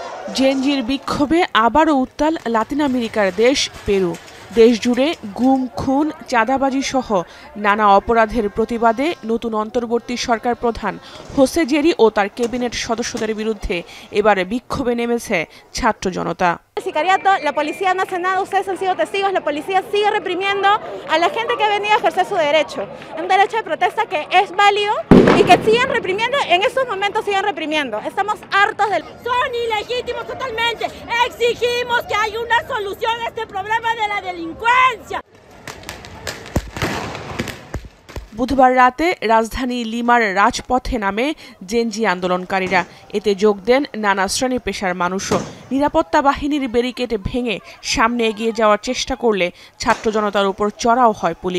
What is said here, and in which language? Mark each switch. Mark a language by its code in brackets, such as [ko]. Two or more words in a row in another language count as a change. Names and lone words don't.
[bn] জেনজির বিক্ষোভে আবারও উত্তাল লাতিন আমেরিকার দেশ পেরু। দেশ জুড়ে গুম, খুন, চাঁদাবাজি সহ নানা অপরাধের প্রতিবাদে নতুন অন্তর্বর্তী সরকার প্রধান হোসে জেরি ও তার ক্যাবিনেট সদস্যদের বিরুদ্ধে এবারে বিক্ষোভে নেমেছে ছাত্র জনতা। [es] Sicariato, la Policía Nacional, ustedes han sido testigos, la policía sigue reprimiendo a la gente que ha venido a ejercer su derecho. Un derecho de protesta que es válido y que siguen reprimiendo, en estos momentos siguen reprimiendo. Estamos hartos del... Son ilegítimos totalmente. Exigimos que haya una solución a este problema de la delincuencia. [bn] বুধবার রাতে রাজধানী লিমার রাজপথে নামে জেনজি আন্দোলনকারীরা। এতে যোগ দেন নানা শ্রেণী পেশার মানুষও। নিরাপত্তা বাহিনীর ব্যারিকেড ভেঙে সামনে এগিয়ে যাওয়ার চেষ্টা করলে ছাত্র জনতার উপর চড়াও হয় পুলিশ।